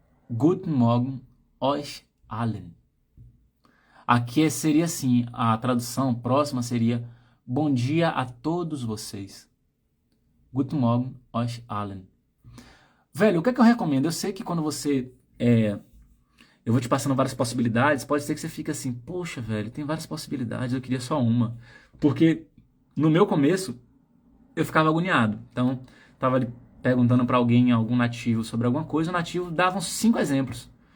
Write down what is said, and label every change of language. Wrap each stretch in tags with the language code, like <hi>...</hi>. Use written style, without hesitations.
<de>Guten Morgen euch allen.</de> <pt>Aqui seria assim, a tradução próxima seria bom dia a todos vocês.</pt> <de>Guten Morgen euch allen.</de> <pt>Velho, o que é que eu recomendo? Eu sei que quando você... eu vou te passando várias possibilidades, pode ser que você fique assim, poxa, velho, tem várias possibilidades, eu queria só uma. Porque no meu começo, eu ficava agoniado. Então, tava ali perguntando para alguém, algum nativo, sobre alguma coisa, o nativo dava uns 5 exemplos.</pt>